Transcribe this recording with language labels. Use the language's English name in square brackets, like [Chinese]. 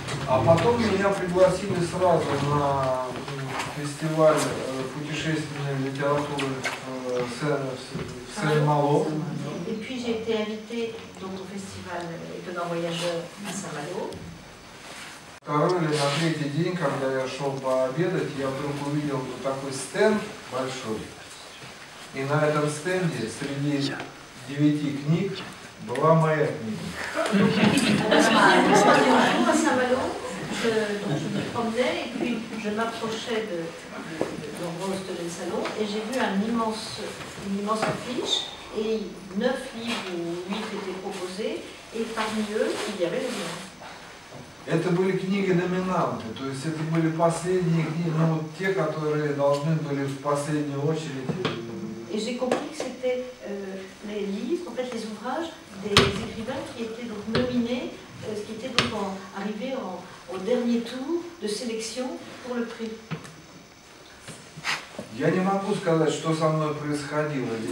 [Russian] А потом меня пригласили сразу на фестиваль путешественной литературы в Сен-Мало. [French] Et puis j'ai été invitée donc, au festival Étonnant Voyageur à Saint-Malo. [Russian] Второй или на третий день, когда я шел пообедать, я вдруг увидел вот такой стенд большой. И на этом стенде среди 9 книг была моя книга. [French] À Saint-Malo, je me promenais et puis je m'approchais de l'endroit du salon et j'ai vu une immense affiche et 9 livres ou 8 étaient proposés et parmi eux il y avait le mien. [Russian] Это были книги-номинанты, то есть это были последние книги, те, которые должны были в последнюю очередь. [French] Et j'ai compris que c'était les livres, en fait les ouvrages des écrivains qui étaient donc nominés, qui étaient donc arrivés au dernier tour de sélection pour le prix. [Russian] Я не могу сказать, что со мной происходило.